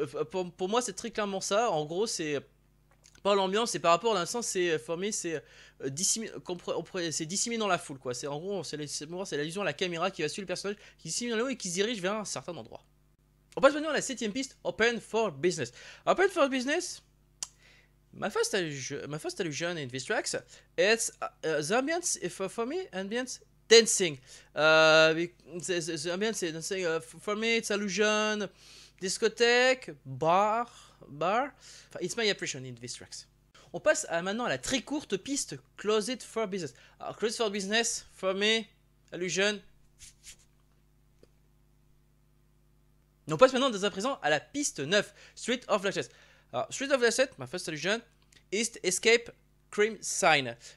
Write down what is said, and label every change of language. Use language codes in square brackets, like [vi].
[fr] Pour moi, c'est très clairement ça. En gros, c'est pas l'ambiance, c'est par rapport à l'instant, c'est formé, c'est disséminé dans la foule, quoi. C'est en gros, c'est l'allusion à la caméra qui va suivre le personnage, qui dissémine dans le haut et qui se dirige vers un certain endroit. On passe maintenant à la septième piste, Open for Business. [en] Open for Business. My first allusion in these tracks, it's the ambience, for me, ambience dancing. The ambience is dancing. For me, it's allusion, discothèque, bar. It's my impression in these tracks. [fr] On passe maintenant à la très courte piste Closed for Business. [en] Alors, Closed for Business, for me, allusion. [fr] On passe maintenant dès à présent à la piste 9, Street of Darkness. [en] Alors, Street of Darkness, my first allusion, is Escape Crime Sign.